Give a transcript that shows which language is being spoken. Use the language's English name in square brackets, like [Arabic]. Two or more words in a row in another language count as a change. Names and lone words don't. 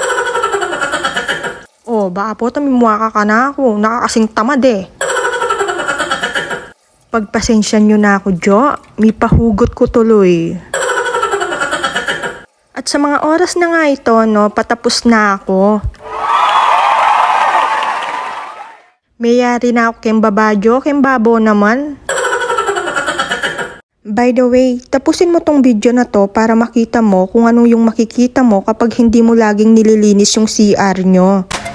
[Filipino] O, baka po tamimuaka ka na ako, nakakasing tamad eh. Pagpasensya nyo na ako Jo, may pahugot ko tuloy. At sa mga oras na nga ito, no, patapos na ako. [Pampanga] Mayari na ako keng babajo, keng babo naman. [English] By the way, [Filipino] tapusin mo tong video na to para makita mo kung ano yung makikita mo kapag hindi mo laging nililinis yung CR nyo.